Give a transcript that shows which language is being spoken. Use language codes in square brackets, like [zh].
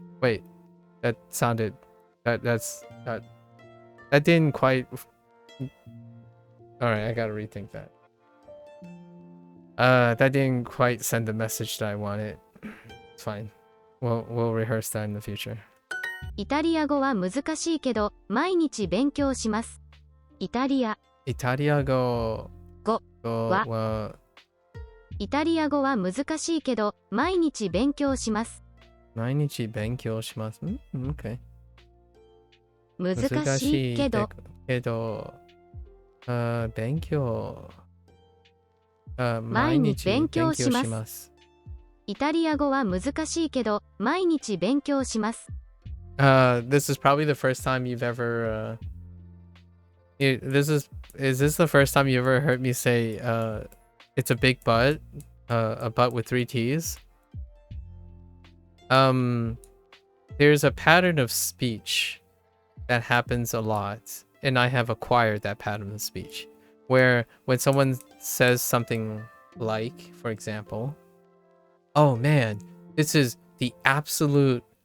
[en] Wait, that sounded that didn't quite. All right, I gotta rethink that. That didn't quite send the message that I wanted. It's fine. We'll rehearse that in the future. [ja] イタリア語は難しいけど毎日勉強します。イタリア語はイタリア語は難しいけど毎日勉強します。毎日勉強します。Okay. 難しいけど勉強毎日勉強します。イタリア語は難しいけど毎日勉強します。 [en] This is probably the first time you've ever is this the first time you ever heard me say it's a big but, a but with 3 T's? There's a pattern of speech that happens a lot, and I have acquired that pattern of speech where when someone says something like, for example, oh man, this is the absolute